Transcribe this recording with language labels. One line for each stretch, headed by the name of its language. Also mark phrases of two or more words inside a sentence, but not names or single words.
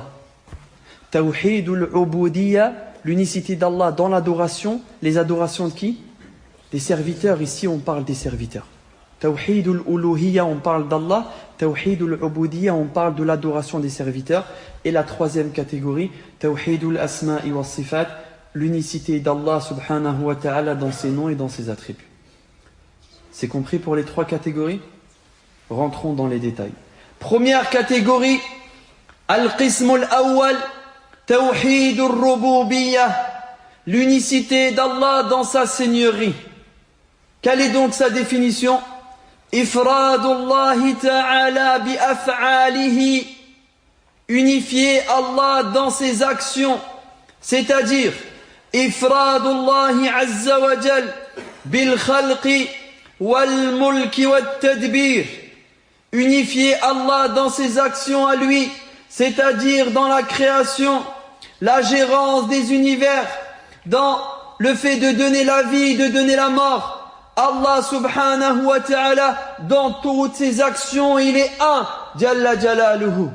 Arabic: توحيد العبودية,
French: l'unicité d'Allah dans l'adoration. Les adorations de qui? Des serviteurs. Ici on parle des serviteurs.
Arabic: توحيد الألوهية,
French: on parle d'Allah.
Arabic: توحيد العبودية,
French: on parle de l'adoration des serviteurs. Et la troisième catégorie,
Arabic: توحيد الأسماء وصفات,
French: l'unicité d'Allah
Arabic: سبحانه وتعالى
French: dans ses noms et dans ses attributs. C'est compris pour les trois catégories? Rentrons dans les détails. Première catégorie,
Arabic: القسم الأول، توحيد الربوبية,
French: l'unicité d'Allah dans sa seigneurie. Quelle est donc sa définition?
Arabic: إفراد الله تعالى بأفعاله,
French: unifier Allah dans ses actions, c'est-à-dire
Arabic: إفراد الله عز وجل بالخلق والملك والتدبير,
French: unifier Allah dans ses actions à lui, c'est-à-dire dans la création, la gérance des univers, dans le fait de donner la vie, de donner la mort. Allah
Arabic: سبحانه وتعالى,
French: dans toutes ses actions, il est un,
Arabic: جل جلاله.